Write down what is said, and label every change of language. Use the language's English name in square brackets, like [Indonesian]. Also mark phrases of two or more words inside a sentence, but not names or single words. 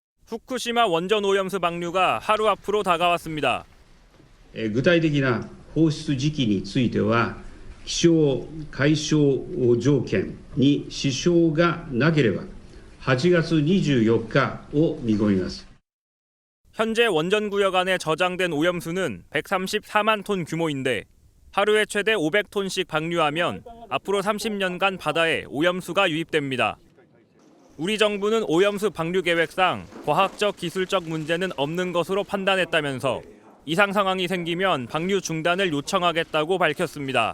[Korean] 후쿠시마 원전 오염수 방류가 하루 앞으로 다가왔습니다. [Japanese] 具体的な放出時期については、気象解消条件に支障がなければ8月24日を見込みます。 [Korean] 현재 원전 구역 안에 저장된 오염수는 134만 톤 규모인데 하루에 최대 500톤씩 방류하면 앞으로 30년간 바다에 오염수가 유입됩니다. 우리 정부는 오염수 방류 계획상 과학적 기술적 문제는 없는 것으로 판단했다면서 이상 상황이 생기면 방류 중단을 요청하겠다고 밝혔습니다.